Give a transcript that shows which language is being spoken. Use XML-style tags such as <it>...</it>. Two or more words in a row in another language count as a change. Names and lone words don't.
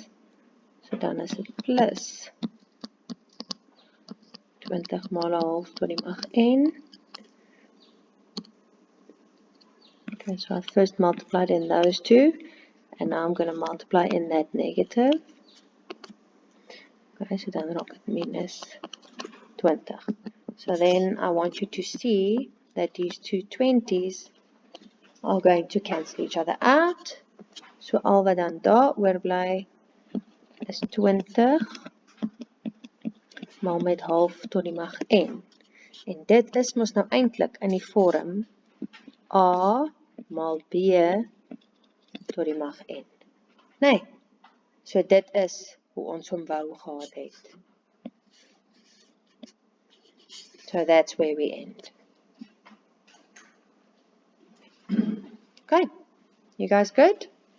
<af>So dan is dit plus 20 maal 'n half tot die mag n.</af> <en>Okay, so I first multiplied in those two, and now I'm going to multiply in that negative. Okay, so then</en> <af>raak dit minus 20.</af> <en>So then I want you to see that these two 20s are going to cancel each other out.</en> <af>So al wat dan daar oorbly is 20 maal met half tot die mag n. En dit is mos nou eintlik in die vorm a maal b tot die mag n. Nee, so dit is hoe ons hom wou gehad het.</af> <en>So that's where we end. Okay, you guys good?</en>